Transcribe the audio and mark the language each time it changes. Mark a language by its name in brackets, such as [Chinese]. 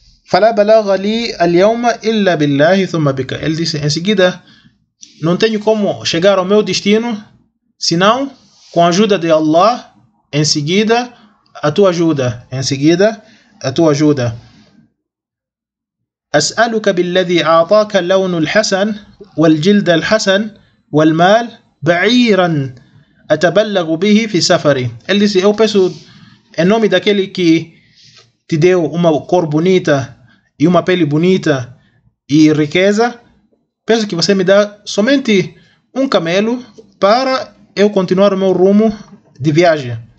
[Arabic] fala balagha li al-yawma illa billahi thumma bika [Portuguese] ele disse, em seguida não tenho como chegar ao meu destino senão com a ajuda de Allah, em seguida a tua ajuda, em seguida a tua ajuda. [Arabic] أسألك بالذي أعطاك اللون الحسن والجلد الحسن والمال بعيرا أتبلغ به في سفري. [Portuguese] Ele disse, eu peço em nome daquele que te deu uma cor bonita e uma pele bonita e riqueza, peço que você me dá somente um camelo para eu continuar o meu rumo de viagem.